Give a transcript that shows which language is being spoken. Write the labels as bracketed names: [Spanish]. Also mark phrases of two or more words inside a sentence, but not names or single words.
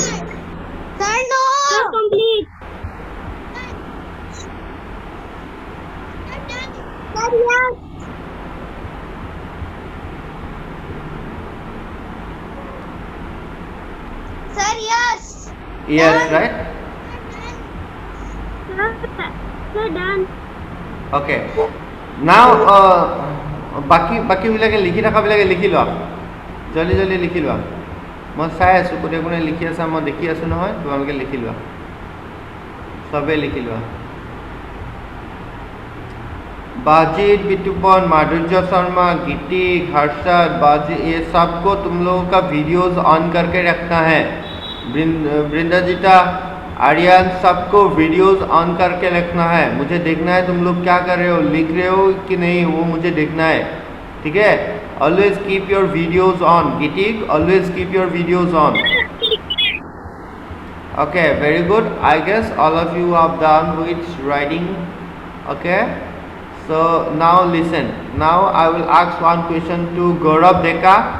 [English] Sir, no. Sir, complete. Sir, yes. Sir, yes. Yes, right? Sir, done. Okay. Now, [Assamese] বাকি বিলাকে লিখি থাকা বিলাকে লিখি লোৱা। জলদি লিখি লোৱা। মই চাই আছো কোনে লিখি আছে, মই দেখি আছো নহয়, তোমালোকে লিখি লোৱা। সবে লিখি লোৱা। [Hindi] बाजिद, बिटुपन, माधुर्य शर्मा, गिट्टी, हर्षद, बाजी, ये सबको तुम लोगों का [English] videos on [Hindi] करके रखना है। वृंदाजिता, आर्यन, सबको [English] videos on [Hindi] करके रखना है। मुझे देखना है तुम लोग क्या कर रहे हो, लिख रहे हो कि नहीं, वो मुझे देखना है, ठीक है? [English] always keep your videos on. गिट्टी, always keep your videos on. Okay, very good. I guess all of you have done with writing. Okay. So now listen. Now I will ask one question to Gaurav Deka.